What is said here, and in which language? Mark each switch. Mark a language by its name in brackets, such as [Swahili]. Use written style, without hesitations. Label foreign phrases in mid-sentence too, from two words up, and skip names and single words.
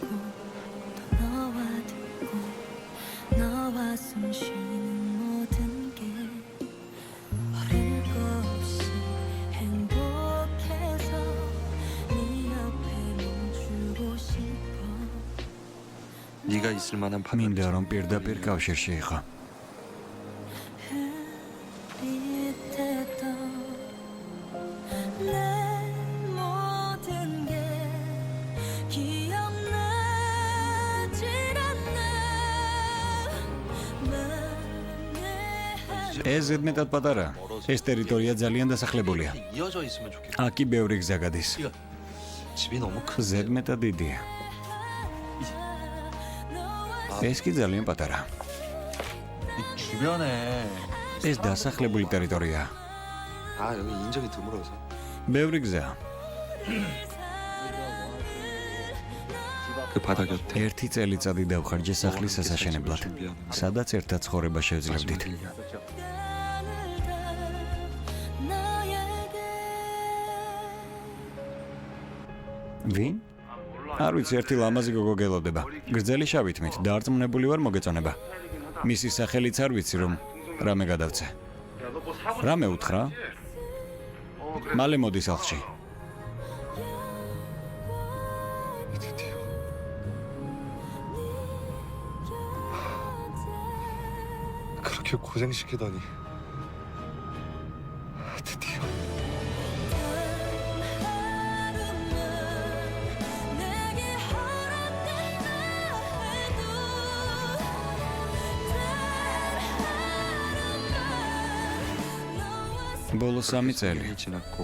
[Korean] 또 너와 듣고 너와 숨 쉬는 모든 게 버릴 거 없이 행복해서 네 옆에 멈추고 싶어 네가 있을 만한 [Georgian] მინდა რომ პირდაპირ კავშირში იყო. [Korean] 흐릿했던 내 모든 게 기억나질 않나 [Georgian] ეს ზედმეტად პატარა. ეს ტერიტორია ძალიან დასახლებულია. [Korean] 이어져 있으면 좋겠다. [Georgian] აქი ბევრი გზა გადის. [Korean] 집이 너무 큰. [Georgian] ზედმეტად დიდია. ეს კი ძალიან პატარა. [Korean] 주변에 [Georgian] ეს დასახლებული ტერიტორია. [Korean] 아 여기 인적이 드물어서. [Georgian] ბევრი გზა. [Korean] 그 바다 곁에 [Georgian] ერთი წელიწადი დავხარჯე სახლის ასაშენებლად, სადაც ერთად ცხოვრება შევძლებდით. ვინ? არ ვიცი, ერთი ლამაზი გოგო გელოდება. გრძელი შავი თმით, დარწმუნებული ვარ მოგეწონება. მისი სახელიც არ ვიცი, რომ რამე გადავწე. რამე უთხრა? მალე მოდი სახლში. [Korean] 그렇게 고생시키더니 드디어 [Georgian] ბოლო 3 წელი [Korean] 지났고